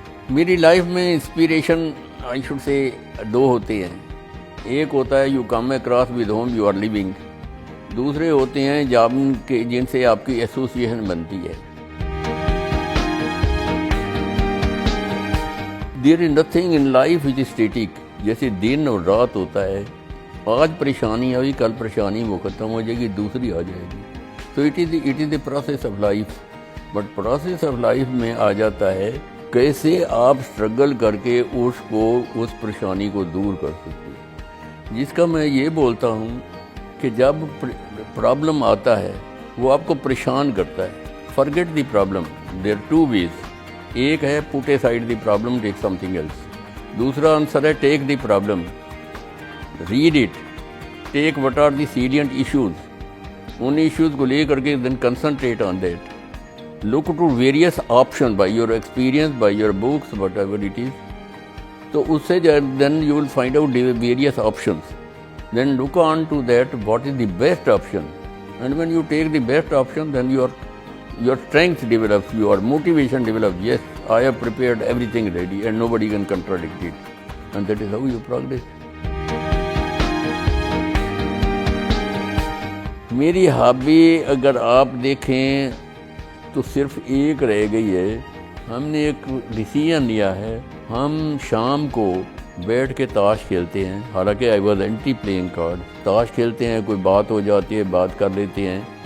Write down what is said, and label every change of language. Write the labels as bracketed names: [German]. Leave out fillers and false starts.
[Urdu] میری لائف میں inspiration [English] I should say [Urdu] دو ہوتے ہیں. ایک ہوتا ہے [English] you come across with whom you are living, [Urdu] دوسرے ہوتے ہیں جن سے آپ کی ایسوسیشن بنتی ہے. [English] There is nothing in life which is static. [Urdu] جیسے دن اور رات ہوتا ہے, آج پریشانی آئی کل پریشانی وہ ختم ہو جائے گی, دوسری آ جائے گی. [English] تو it is a process of life. [Urdu] But process of life میں آ جاتا ہے کیسے آپ اسٹرگل کر کے اس پریشانی کو دور کر سکتے. جس کا میں یہ بولتا ہوں کہ جب پرابلم آتا ہے وہ آپ کو پریشان کرتا ہے. [English] Forget the problem. There are two ways. [Urdu] ایک ہے [English] Put aside the problem, take something else. [Urdu] دوسرا آنسر ہے [English] Take the problem, read it, take what are the salient issues. [Urdu] In issues کو لے کر کے [English] Then concentrate on that. Look to various options by your experience, by your books, whatever it is. [Urdu] تو اس سے [English] then you will find out the various options. Then look on to that what is the best option. And when you take the best option, then your strength develops, your motivation develops. Yes, I have prepared everything ready and nobody can contradict it. And that is how you progress. [Urdu] میری hobby اگر آپ دیکھیں تو صرف ایک رہ گئی ہے. ہم نے ایک ڈیسیژن لیا ہے, ہم شام کو بیٹھ کے تاش کھیلتے ہیں. حالانکہ [English] I was anti playing card. [Urdu] تاش کھیلتے ہیں, کوئی بات ہو جاتی ہے, بات کر لیتے ہیں.